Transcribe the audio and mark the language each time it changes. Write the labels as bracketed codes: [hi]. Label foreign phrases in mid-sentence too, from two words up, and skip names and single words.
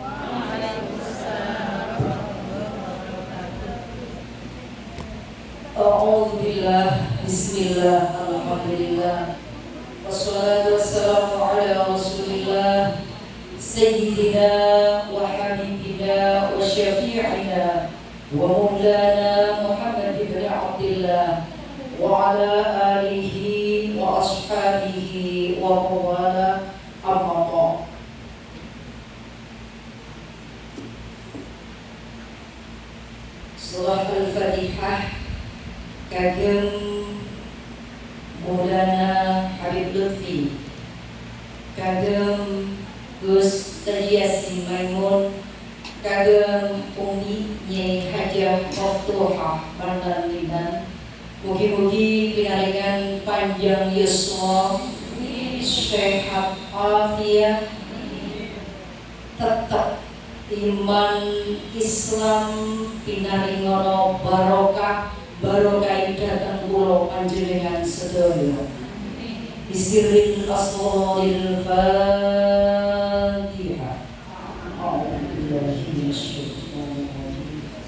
[ar] أعوذ بالله، بسم الله، الحمد لله، والصلاة والسلام على رسول الله، سيدنا وحبيبنا وشفيعنا ومولانا محمد بن عبد الله وعلى آله وأصحابه وموالاه أما بعد. [jv] Surah Al-Fatihah kagem Maulana Habib Lutfi, kagem Gus Yasin Maimun, kagem Umi Nyai Hajah Maftuhah Mandan. Mugi-mugi pinaringan panjang yuswa, sehat afiat, tetap iman Islam pinaringono barokah datang kula panjenengan sedaya. [ar] بسر أسرار الفاتحة. أعوذ بالله من الشيطان الرجيم.